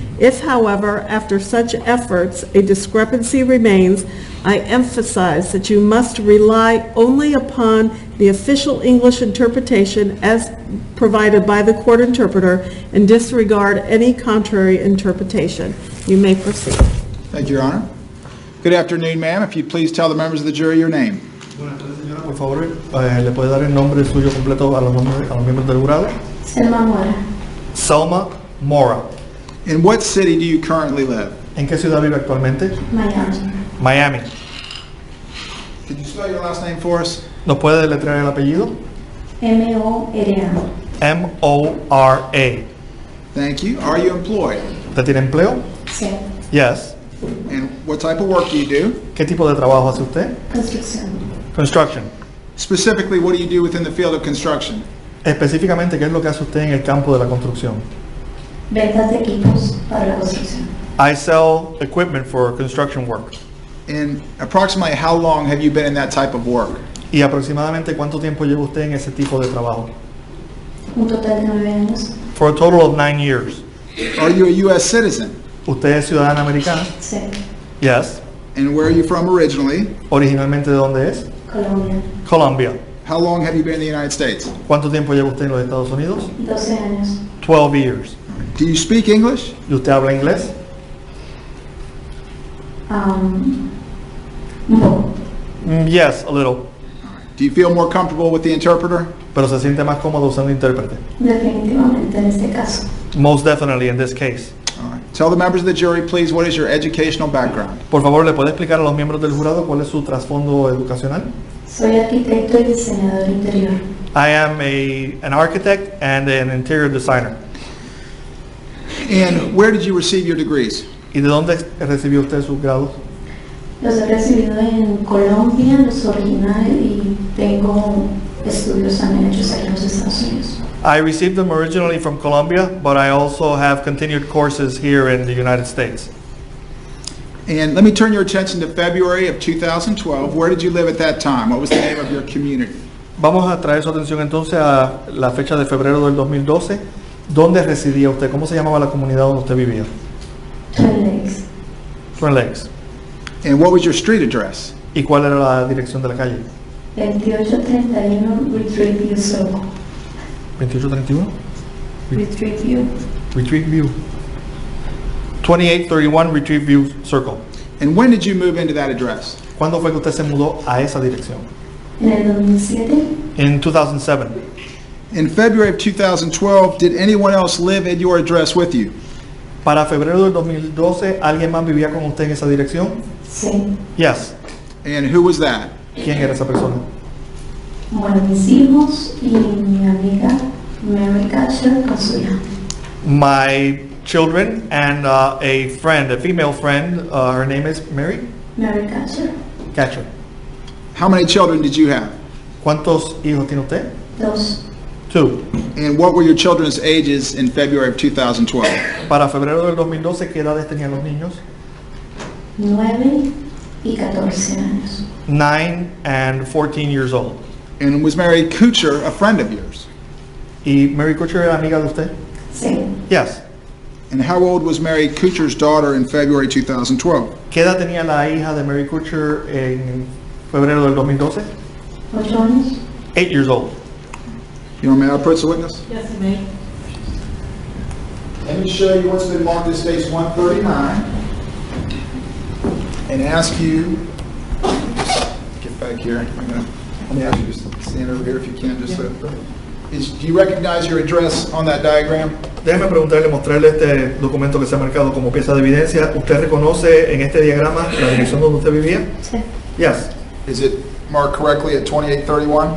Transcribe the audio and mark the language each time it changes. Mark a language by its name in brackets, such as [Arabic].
[English] If, however, after such efforts, a discrepancy remains, I emphasize that you must rely only upon the official English interpretation as provided by the court interpreter and disregard any contrary interpretation. You may proceed. Thank you, Your Honor. Good afternoon, ma'am. If you'd please tell the members of the jury your name. [Spanish] Buenas tardes, señora. Por favor, ¿le puede dar el nombre suyo completo a los miembros del jurado? Selma Mora, [English] Selma Mora. In what city do you currently live? [Spanish] ¿En qué ciudad vive actualmente? Miami. [English] Miami. Could you spell your last name for us? [Spanish] ¿Nos puede deletrear el apellido? Mora. [English] M-O-R-A. Thank you. Are you employed? [Spanish] ¿Usted tiene empleo? Sí. [English] Yes. And what type of work do you do? [Spanish] ¿Qué tipo de trabajo hace usted? Construcción. [English] Construction. Specifically, what do you do within the field of construction? [Spanish] Específicamente, ¿qué es lo que hace usted en el campo de la construcción? Ventas de equipos para la construcción. [English] I sell equipment for construction work. And approximately how long have you been in that type of work? [Spanish] ¿Y aproximadamente cuánto tiempo lleva usted en ese tipo de trabajo? Un total de 9 años. [English] For a total of 9 years. Are you a U.S. citizen? [Spanish] ¿Usted es ciudadana americana? Sí. [English] Yes. And where are you from originally? [Spanish] ¿Originalmente de dónde es? Colombia. [English] Colombia. How long have you been in the United States? [Spanish] ¿Cuánto tiempo lleva usted en los Estados Unidos? 12 años. [English] 12 years. Do you speak English? [Spanish] ¿Y usted habla inglés? Un poco. [English] Yes, a little. Do you feel more comfortable with the interpreter? [Spanish] Pero se siente más cómodo usando intérprete. Definitivamente en este caso. [English] Most definitely in this case. All right. Tell the members of the jury, please, what is your educational background? [Spanish] Por favor, ¿le puede explicar a los miembros del jurado cuál es su trasfondo educacional? Soy arquitecto y diseñador interior. [English] I am an architect and an interior designer. And where did you receive your degrees? [Spanish] ¿Y de dónde recibió usted sus grados? Los he recibido en Colombia, los originales, y tengo estudios también hechos aquí en los Estados Unidos. [English] I received them originally from Colombia, but I also have continued courses here in the United States. And let me turn your attention to February of 2012. Where did you live at that time? What was the name of your community? [Spanish] Vamos a traer su atención entonces a la fecha de febrero del 2012. ¿Dónde residía usted? ¿Cómo se llamaba la comunidad donde usted vivía? Twin Lakes. [English] Twin Lakes. And what was your street address? [Spanish] ¿Y cuál era la dirección de la calle? [English] 2831 Retreat View Circle. 2831? Retreat View. Retreat View. 2831 Retreat View Circle. And when did you move into that address? [Spanish] ¿Cuándo fue que usted se mudó a esa dirección? En el 2007, [English] In 2007. In February of 2012, did anyone else live at your address with you? [Spanish] Para febrero del 2012, ¿alguien más vivía con usted en esa dirección? sí. [English] Yes. And who was that? [Spanish] ¿Quién era esa persona? Bueno, mis hijos y mi amiga Mary Catcher con su hija. [English] My children and a friend, a female friend, her name is Mary Mary Catcher, Catcher. How many children did you have? [Spanish] ¿Cuántos hijos tiene usted? 2, [English] 2. And what were your children's ages in February of 2012? [Spanish] Para febrero del 2012, ¿qué edades tenían los niños? 9 y 14 años. [English] 9 and 14 years old. And was Mary Kuchar a friend of yours? [Spanish] ¿Y Mary Kutcher era amiga de usted? Sí. [English] Yes. And how old was Mary Kuchar's daughter in February 2012? [Spanish] ¿Qué edad tenía la hija de Mary Kutcher en febrero del 2012? 8 años. [English] 8 years old. You want me to approach the witness? Yes, you may. Let me show you what's been marked as case 139 and ask you, get back here. Let me ask you just stand over here if you can. Just do you recognize your address on that diagram? [Spanish] Déjeme preguntarle, mostrarle este documento que se ha marcado como pieza de evidencia. ¿Usted reconoce en este diagrama la dirección donde usted vivía? Sí. [English] Yes. Is it marked correctly at 2831?